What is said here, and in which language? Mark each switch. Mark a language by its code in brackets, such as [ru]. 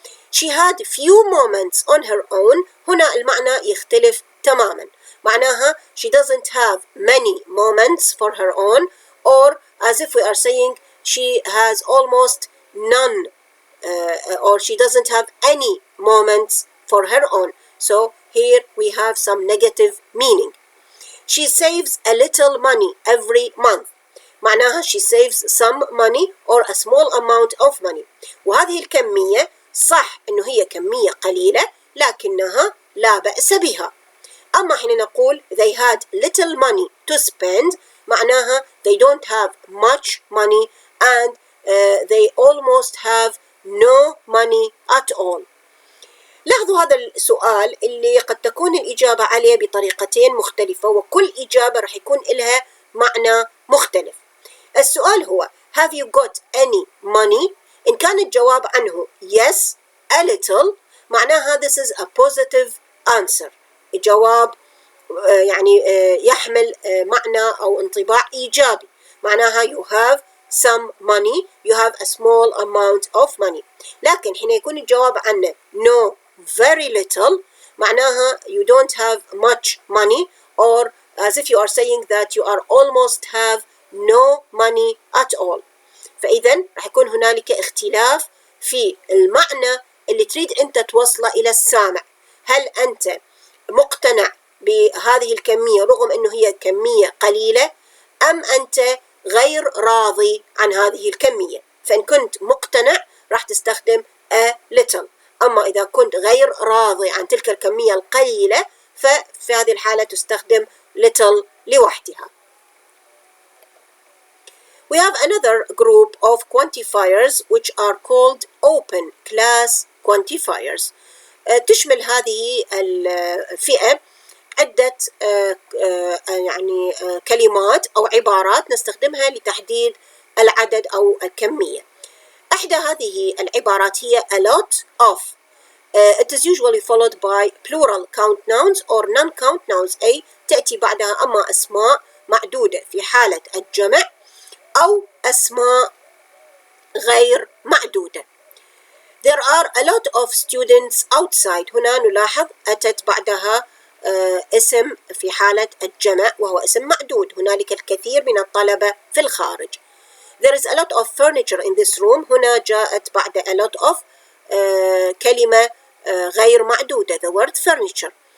[en] She had few moments on her own [ar] هنا المعنى يختلف تماما، معناها [en] she doesn't have many moments for her own or as if we are saying she has almost none or she doesn't have any moments for her own. So here we have some negative meaning. She saves a little money every month. [ar] معناها [en] she saves some money or a small amount of money. [ar] وهذه الكمية صح إنه هي كمية قليلة لكنها لا بأس بها. أما حين نقول [en] they had little money to spend [ar] معناها [en] they don't have much money and they almost have no money at all. [ar] لاحظوا هذا السؤال اللي قد تكون الإجابة عليه بطريقتين مختلفة، وكل إجابة رح يكون لها معنى مختلف. السؤال هو [en] Have you got any money؟ [ar] إن كان الجواب عنه [en] yes a little [ar] معناها [en] this is a positive answer، [ar] جواب يعني يحمل معنى أو انطباع إيجابي، معناها [en] you have some money، you have a small amount of money. [ar] لكن حين يكون الجواب عنه [en] no very little [ar] معناها [en] you don't have much money or as if you are saying that you are almost have no money at all. [ar] فإذا رح يكون هنالك اختلاف في المعنى اللي تريد أنت توصله إلى السامع. هل أنت مقتنع بهذه الكمية رغم أنه هي كمية قليلة، أم أنت غير راضي عن هذه الكمية؟ فإن كنت مقتنع راح تستخدم a little، أما إذا كنت غير راضي عن تلك الكمية القليلة ففي هذه الحالة تستخدم little لوحدها. [en] We have another group of quantifiers which are called open class quantifiers. [ar] تشمل هذه الفئة عدة يعني كلمات أو عبارات نستخدمها لتحديد العدد أو الكمية. إحدى هذه العبارات هي [en] a lot of. It is usually followed by plural count nouns or non-count nouns، [ar] أي تأتي بعدها أما أسماء معدودة في حالة الجمع أو أسماء غير معدودة. [en] There are a lot of students outside. [ar] هنا نلاحظ أتت بعدها اسم في حالة الجمع وهو اسم معدود، هنالك الكثير من الطلبة في الخارج. [en] There is a lot of furniture in this room. [ar] هنا جاءت بعد [en] a lot of [ar] كلمة غير معدودة [en] the word furniture.